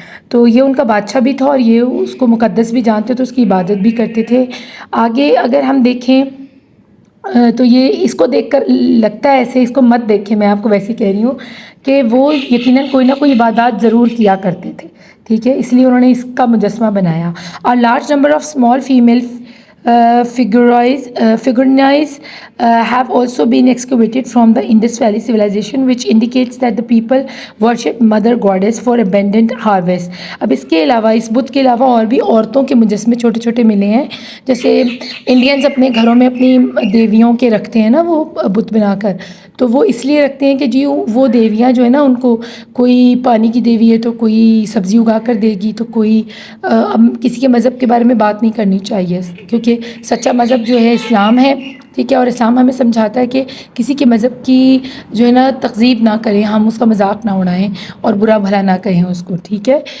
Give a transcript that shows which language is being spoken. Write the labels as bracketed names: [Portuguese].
[Urdu] تو یہ ان کا بادشاہ بھی تھا اور یہ اس کو مقدس بھی جانتے تھے، اس کی عبادت بھی کرتے تھے. آگے اگر ہم دیکھیں تو یہ اس کو دیکھ کر لگتا ہے ایسے، اس کو مت دیکھیں، میں آپ کو ویسے کہہ رہی ہوں کہ وہ یقیناً کوئی نہ کوئی عبادات ضرور کیا کرتے تھے، ٹھیک ہے، اس لیے انہوں نے اس کا مجسمہ بنایا. [English] اور large number of small female figurines have also been excavated from the Indus Valley civilization, which indicates that the people worship mother goddess for abundant harvest. [Urdu] اب اس کے علاوہ، اس بت کے علاوہ اور بھی عورتوں کے مجسمے چھوٹے چھوٹے ملے ہیں، جیسے انڈینز اپنے گھروں میں اپنی دیویوں کے رکھتے ہیں نا وہ بت بنا کر. تو وہ اس لیے رکھتے ہیں کہ جی وہ دیویاں جو ہے نا ان کو کوئی پانی کی دیوی ہے تو کوئی سبزی اگا کر دے گی، تو کوئی اب کسی کے مذہب کے بارے میں بات نہیں کرنی چاہیے، کیونکہ سچا مذہب جو ہے اسلام ہے، ٹھیک ہے. اور اسلام ہمیں سمجھاتا ہے کہ کسی کے مذہب کی جو ہے نا تقزیب نہ کریں، ہم اس کا مذاق نہ اڑائیں اور برا بھلا نہ کہیں اس کو، ٹھیک ہے.